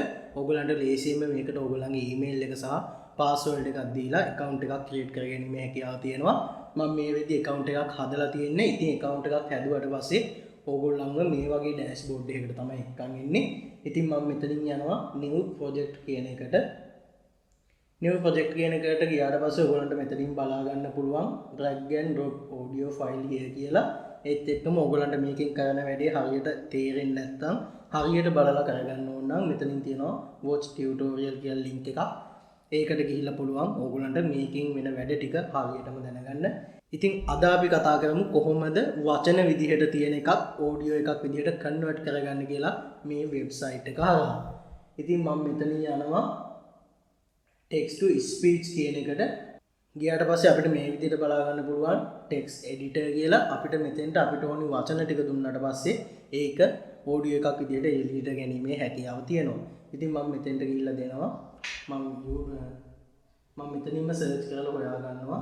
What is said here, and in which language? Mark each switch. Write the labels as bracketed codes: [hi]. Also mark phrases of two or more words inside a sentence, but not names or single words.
[si] ඕගොල්ලන්ට ලේසියෙන්ම මේකට ඕගොල්ලන්ගේ ඊමේල් එක සහ පාස්වර්ඩ් එකක් දීලා account එකක් create කරගැනීමේ හැකියාව තියෙනවා. මම මේ වෙද්දී account එකක් හදලා තියෙන්නේ. ඉතින් account එකක් හැදුවට පස්සේ ඕගොල්ලන්ව මේ වගේ ඩෑෂ්බෝඩ් එකකට තමයි එක්කන් එන්නේ. ඉතින් මම මෙතනින් යනවා [en] new project [si] කියන එකට. [en] new project [si] කියන එකට ගියාට පස්සේ ඕගොල්ලන්ට මෙතනින් බලා ගන්න පුළුවන් [en] drag and drop audio file here [si] කියලා. ඒත් එක්කම ඕගොල්ලන්ට මේකෙන් කරන වැඩේ හරියට තේරෙන්නේ නැත්නම් හරියට බලලා කරගන්න ඕන නම් මෙතනින් තියෙනවා [en] watch tutorial [si] කියලා link එකක්. ඒකට ගිහිල්ලා පුළුවන් ඕගොල්ලන්ට මේකෙන් වෙන වැඩ ටික හරියටම දැනගන්න. ඉතින් අද අපි කතා කරමු කොහොමද වචන විදිහට තියෙන එකක් ඔඩියෝ එකක් විදිහට කන්වර්ට් කරගන්න කියලා මේ වෙබ්සයිට් එක හරහා. ඉතින් මම මෙතනින් යනවා [en] text to speech [si] කියන එකට. ගියාට පස්සේ අපිට මේ විදිහට බලා ගන්න පුළුවන් [en] text editor [si] කියලා. අපිට මෙතෙන්ට අපිට ඕනි වචන ටික දුන්නාට පස්සේ ඒක ඔඩියෝ එකක් විදිහට එලියට ගැනීමේ හැකියාව තියෙනවා. ඉතින් මම මෙතෙන්ට ගිහිල්ලා දෙනවා මම මෙතනින්ම සර්ච් කරලා හොයා ගන්නවා.